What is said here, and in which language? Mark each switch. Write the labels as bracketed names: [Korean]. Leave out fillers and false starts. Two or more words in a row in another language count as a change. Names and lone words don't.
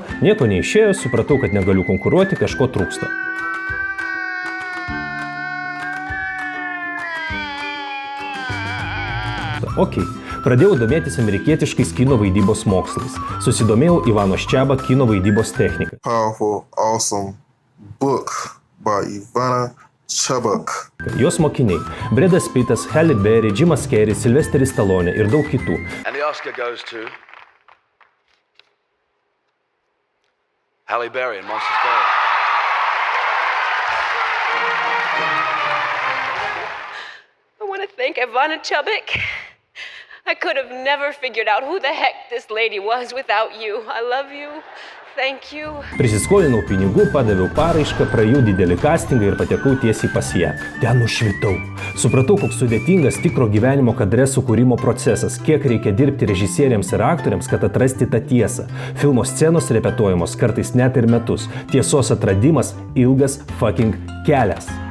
[Lithuanian] Nieko neišėjo, supratau, kad negaliu konkuruoti, kažko trūksta. Ok. Pradėjau domėtis amerikietiškais kino vaidybos mokslais. Susidomėjau Ivano Ščiabą kino vaidybos techniką. [English] Powerful, awesome book by Ivana Ščiabak. [Lithuanian] Jos mokiniai – Bredas Pittas, Halle Berry, Jimas Carrey, Sylvesteris Stallone ir daug kitų. [English] And the Oscar goes to Halle Berry and Monsters Ball. I want to thank Ivana Ščiabak. I could have never figured out who the heck this lady was without you. I love you. Thank you. [Lithuanian] Prisiskolinau pinigų, padaviau paraišką, praėjau didelį castingą ir patekau tiesiai pas ją. Ten nušvitau. Supratau, koks sudėtingas tikro gyvenimo kadre sukūrimo procesas, kiek reikia dirbti režisieriams ir aktoriams, kad atrasti tą tiesą. Filmo scenos repetuojamos kartais net ir metus. Tiesos atradimas ilgas fucking kelias.